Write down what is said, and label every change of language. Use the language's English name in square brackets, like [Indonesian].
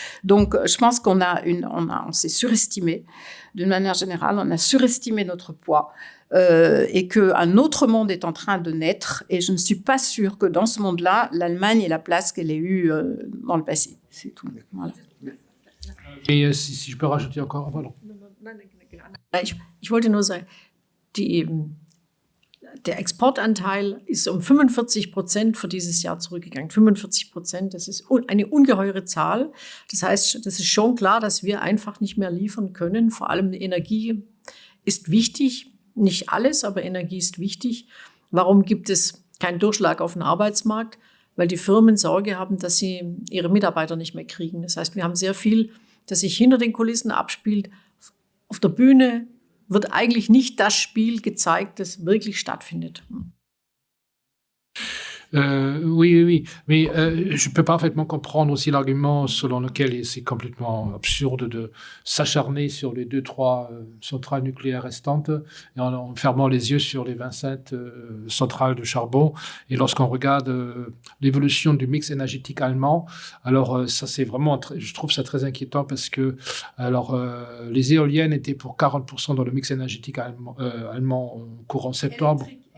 [French] Donc, je pense on s'est surestimé. D'une manière générale, on a surestimé notre poids. Et qu'un autre monde est en train de naître. Et je ne suis pas sûre que dans ce monde-là, l'Allemagne ait la place qu'elle ait eue dans le passé. C'est tout. Voilà. Et si je peux rajouter encore, pardon. [German] Ich wollte nur sagen, der Exportanteil ist 45% für dieses Jahr zurückgegangen. 45%, das ist eine ungeheure Zahl. Das heißt, das ist schon klar, dass wir einfach nicht mehr liefern können. Vor allem Energie ist wichtig. Nicht alles, aber Energie ist wichtig. Warum gibt es keinen Durchschlag auf den Arbeitsmarkt? Weil die Firmen Sorge haben, dass sie ihre Mitarbeiter nicht mehr kriegen. Das heißt, wir haben sehr viel, das sich hinter den Kulissen abspielt. Auf der Bühne wird eigentlich nicht das Spiel gezeigt, das wirklich stattfindet. [French] Oui. Mais je peux parfaitement comprendre aussi l'argument selon lequel c'est complètement absurde de s'acharner sur les 2-3 centrales nucléaires restantes et en fermant les yeux sur les 27 centrales de charbon. Et lorsqu'on regarde l'évolution du mix énergétique allemand, alors ça c'est vraiment, je trouve ça très inquiétant parce que les éoliennes étaient pour 40% dans le mix énergétique allemand courant septembre.